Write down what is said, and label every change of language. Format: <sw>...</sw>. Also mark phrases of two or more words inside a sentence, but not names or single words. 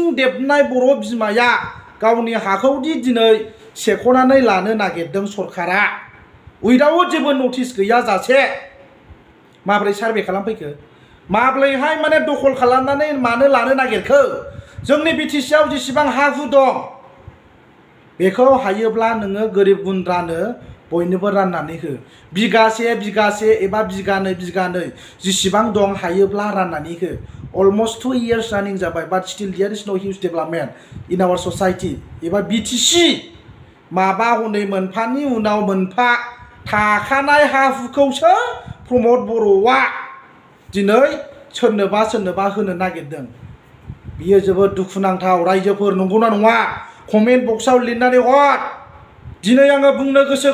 <brx>देबनाय बर' बिमाया गावनि हाखौदि दिनै सेख'नानै लानो नागिरदों सरकारा उइदाउट जेबो नटिस गैयाजासे माब्रै सार्भे खालामफैखो माब्रैहाय माने दखल खालामनानै मानो लानो नागिरखो जोंनि बिटिसिआव जेसेबां हा हु दं बेखौ हायोब्ला नोङो गोरिब गुन्द्रानो बयनोबो राननानै हो बिगासे एबा बिगानै जेसेबां दं हायोब्ला राननानै हो</brx> <en>almost 2 years</en> <brx>रानिं जाबाय बाट</brx> <en>still there is no huge development in our society</en> <brx>एबा बिटिसि माबा हनै मोनफानि उनाव मोनफा थाखानाय हा हुखौसो प्रमद बर'आ दिनै सोरनोबा होनो नागिरदों बियो जोबोद दुखुनांथाव रायजोफोर नंगौना नङा कमेन्ट बक्सआव लिरनानै हर दिनै आङो बुंनो गोसो</brx>